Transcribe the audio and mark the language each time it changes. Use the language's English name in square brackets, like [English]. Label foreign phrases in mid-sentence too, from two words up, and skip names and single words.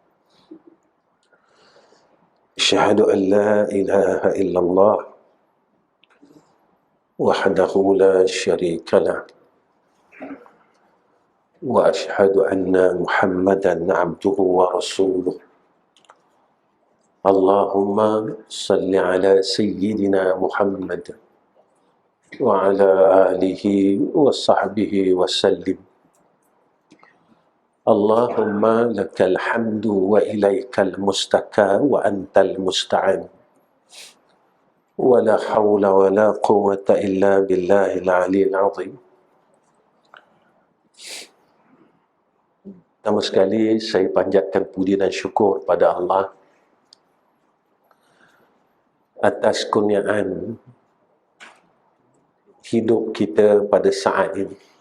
[Arabic] أشهد أن لا إله إلا الله وحده لا شريك له وأشهد أن محمدا عبده ورسوله. اللهم صل على سيدنا محمد وعلى آله وصحبه وسلم. اللهم لك الحمد وإليك المشتكى وأنت المستعان. ولا حول ولا قوة إلا بالله العلي العظيم. [Malay] Pertama sekali saya panjatkan puji dan syukur pada Allah atas kurniaan hidup kita pada saat ini.